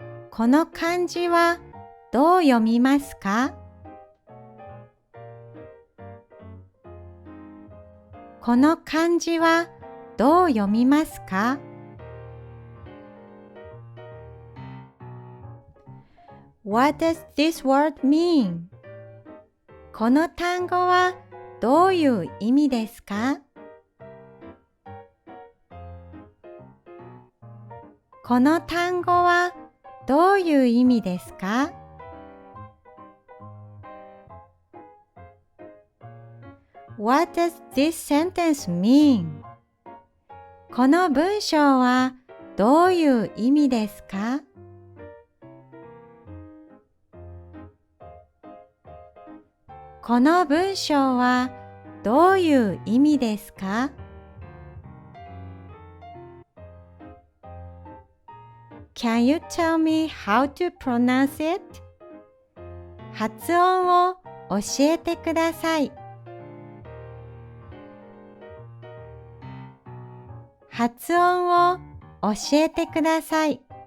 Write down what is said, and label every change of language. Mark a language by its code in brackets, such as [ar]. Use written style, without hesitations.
[ja] この漢字はどう読みますか？この漢字はどう読みますか？ [en] What does this word mean? [ja] この単語はどういう意味ですか？この単語はどういう意味ですか？ [en] What does this sentence mean? [ja] この文章はどういう意味ですか？この文章はどういう意味ですか？ [en] Can you tell me how to pronounce it? [ja] 発音を教えてください。発音を教えてください。